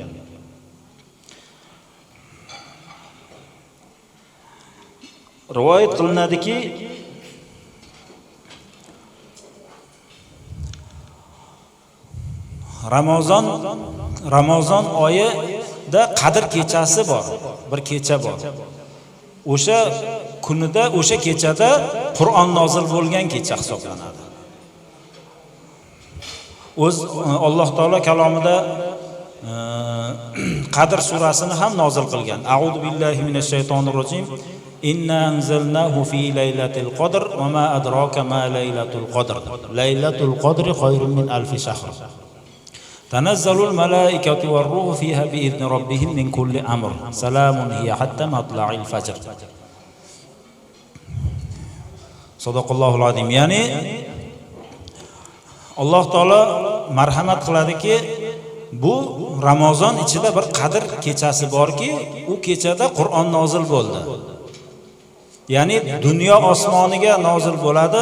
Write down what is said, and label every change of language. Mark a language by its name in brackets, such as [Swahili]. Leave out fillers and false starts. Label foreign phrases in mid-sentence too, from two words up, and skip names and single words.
[Uzbek] Rivoyat qilinadiki, Ramazon oyida Qadr kechasi bor, bir kecha bor. O'sha kunida, o'sha kechada Qur'on nozil bo'lgan kecha hisoblanadi. Alloh taolo kalomida Qadr surasini ham nozil qilgan. [Arabic] أعوذ بالله من الشيطان الرجيم إنا أنزلناه في ليلة القدر وما أدراك ما ليلة القدر. ليلة القدر خير من ألف شهر. تنزل الملائكة والروح فيها بإذن ربهم من كل أمر. سلام هي حتى مطلع الفجر. صدق الله العظيم. [Uzbek] Ya'ni Alloh taolo marhamat qiladiki, bu Ramazon ichida bir Qadr kechasi borki, u kechada Qur'on nozil bo'ldi. Ya'ni dunyo osmoniga nozil bo'ladi.